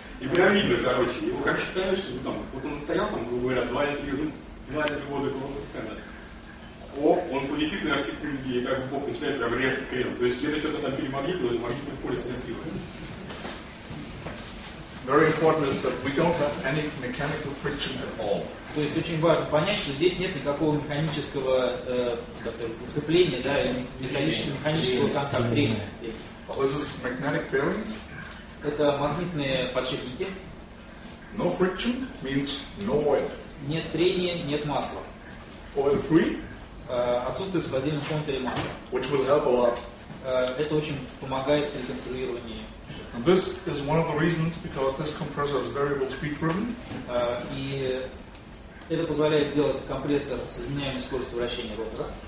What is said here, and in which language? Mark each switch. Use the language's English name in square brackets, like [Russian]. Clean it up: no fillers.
[Russian] И прям видно, короче, его как ставишь, там, вот он стоял там, грубо говоря, 2 или 3 года этого стенда. Он повисит, наверное, секунду, и как в бок начинает прям резко крен. То есть где-то что-то там перемагнитилось, магнитное поле сместилось. [English] Very important is that we don't have any mechanical friction at all. [Russian] То есть очень важно понять, что здесь нет никакого механического зацепления, да, механического контакта, трения. [English] This is magnetic bearings. [Russian] Это магнитные подшипники. [English] No friction means no oil. [Russian] Нет трения, нет масла. [English] Oil free. [Russian] Отсутствует в холодильном контуре масла. [English] Which will help a lot. [Russian] Это очень помогает при конструировании. [English] And this is one of the reasons because this compressor is variable speed driven. [Russian] И это позволяет делать компрессор с изменяемой скоростью вращения ротора.